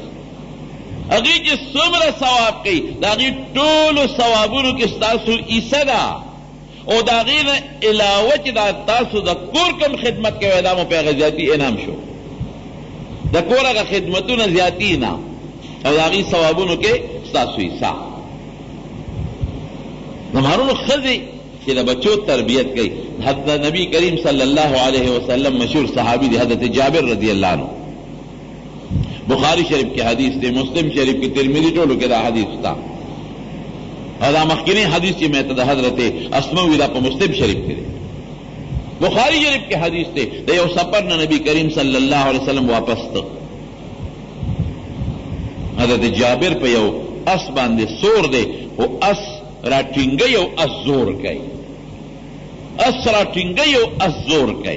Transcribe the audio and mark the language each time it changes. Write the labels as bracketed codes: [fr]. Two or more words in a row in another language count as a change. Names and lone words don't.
[ps] هغوی چې څومره ثواب کوي د هغوی ټولو ثوابونو کې ستاسو حصه ده، او د هغې نه علاوه چې دا تاسو د کور کوم خدمت کوئ دا مو په هغه زیاتي انعام شو، د کور هغه خدمتونه زیاتي انعام او د هغې ثوابونو کې ستاسو حصه. زمهرونو ښځې چې د بچو تربیت کوي، حضرت نبی کریم [ar] صلی الله علیه وسلم [ps] مشهور صحابي دی حضرت جابر [ar] رضی اللہ عنہ، [ps] بخاری شریف کی حدیث دی، مسلم شریف کی، ترمذی ټولو کې دا حدیث تا. او دا مخکینی حدیث چې مې ته د حضرت اسماء دا په مسلم شریف کې دی، بخاری شریف کی حدیث دی. د یو سفر نه نبی کریم [ar] صلی الله علیه وسلم [ps] واپس ته، حضرت جابر په یو اس باندې سور دی او اس را ټینګی او اس زور کوي، اس را ټینګی او اس زور کوي.